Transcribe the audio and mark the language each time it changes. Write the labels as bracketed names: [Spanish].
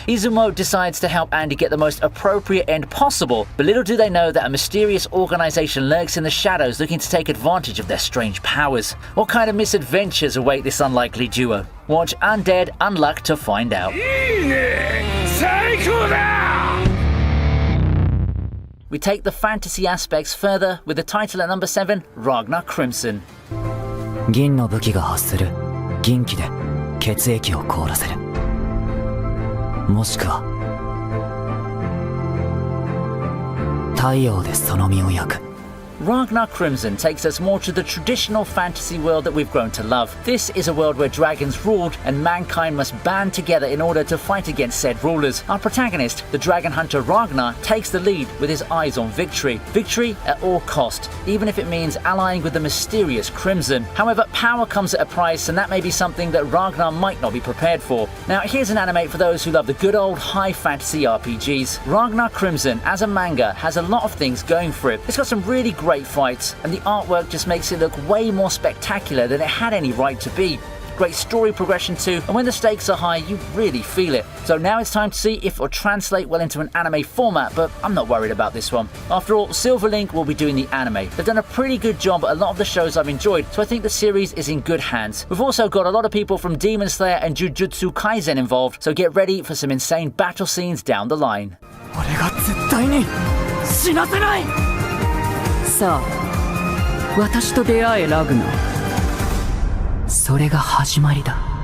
[English] Izumo decides to help Andy get the most appropriate end possible, but little do they know that a mysterious organization lurks in the shadows looking to take advantage of their strange powers. What kind of misadventures await this unlikely duo? Watch Undead Unluck to find out. [Japanese] いいね。最高だ。 [English] We take the fantasy aspects further with the title at number 7, Ragnar Crimson. [Japanese] 銀の武器が発する銀気で血液を凍らせるもしくは太陽でその身を焼く [English] Ragnar Crimson takes us more to the traditional fantasy world that we've grown to love. This is a world where dragons ruled and mankind must band together in order to fight against said rulers. Our protagonist, the dragon hunter Ragnar, takes the lead with his eyes on victory. Victory at all cost, even if it means allying with the mysterious Crimson. However, power comes at a price, and that may be something that Ragnar might not be prepared for. Now, here's an anime for those who love the good old high fantasy RPGs. Ragnar Crimson, as a manga, has a lot of things going for it. It's got some really great fights, and the artwork just makes it look way more spectacular than it had any right to be. Great story progression too, and when the stakes are high, you really feel it. So now it's time to see if it'll translate well into an anime format, but I'm not worried about this one. After all, Silverlink will be doing the anime. They've done a pretty good job at a lot of the shows I've enjoyed, so I think the series is in good hands. We've also got a lot of people from Demon Slayer and Jujutsu Kaisen involved, so get ready for some insane battle scenes down the line. [Japanese] 俺が絶対に死なせないさあ私と出会えラグナそれが始まりだ